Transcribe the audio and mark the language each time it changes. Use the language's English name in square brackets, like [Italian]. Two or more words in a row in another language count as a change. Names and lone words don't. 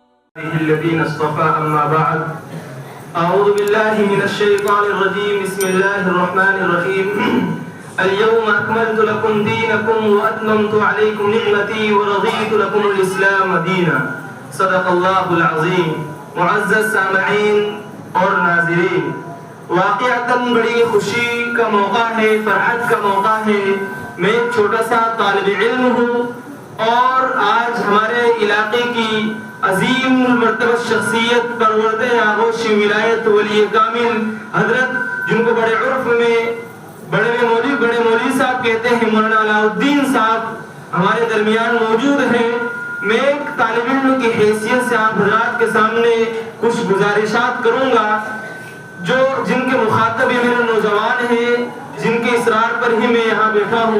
[Arabic] الذين اصطفى أما بعد أعوذ بالله من الشيطان الرجيم بسم الله الرحمن الرحيم اليوم أكملت لكم دينكم وأتممت عليكم نعمتي ورضيت لكم الإسلام دينا صدق الله العظيم. [Urdu] معزز سامعین اور ناظرین، واقعتاً بڑی خوشی کا موقع ہے، فرحت کا موقع ہے. میں ایک چھوٹا سا طالب علم ہوں اور آج ہمارے علاقے کی عظیم مرتبہ شخصیت پرورد آغوش ولایت ولی کامل حضرت، جن کو بڑے عرف میں بڑے مولوی صاحب کہتے ہیں، مولانا علاء الدین صاحب ہمارے درمیان موجود ہیں. میں ایک طالب علم کی حیثیت سے آپ حضرات کے سامنے کچھ گزارشات کروں گا جن کے مخاطب یہ میرے نوجوان ہیں، جن کے اصرار پر ہی میں یہاں بیٹھا ہوں.